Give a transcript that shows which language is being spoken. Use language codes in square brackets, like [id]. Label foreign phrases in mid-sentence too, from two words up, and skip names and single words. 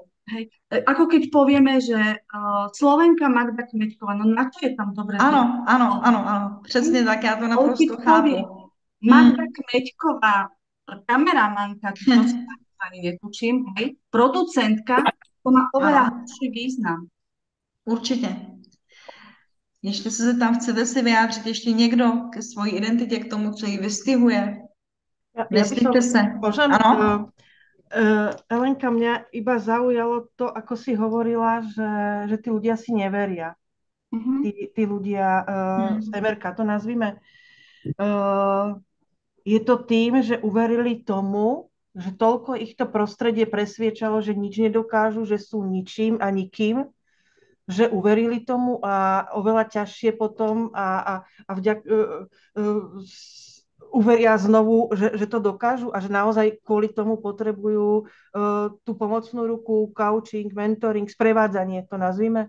[sk] Hej. Ako keď povieme, že Slovenka Magda Kmeďková, no na čo je tam dobre? Áno, přesne tak, ja to naprosto chápu. Magda Kmeďková, kameramanka, čo ani netučím, hej, producentka, to má oveľa hlubší význam. [cs] Určitě. Ještě se tam chcete si vyjádřit ještě někdo ke svojí identitě, k tomu, co ji vystihuje? Vystihte se. Ano? [sk] Elenka, mňa iba zaujalo to, ako si hovorila, že tí ľudia si neveria. Tí ľudia z MRK, to nazvime. Je to tým, že uverili tomu, že toľko ich to prostredie presviečalo, že nič nedokážu, že sú ničím a nikým, že uverili tomu a oveľa ťažšie potom a uveria znovu, že to dokážu a že naozaj kvôli tomu potrebujú tú pomocnú ruku, [en] coaching, mentoring, [sk] sprevádzanie, to nazvime.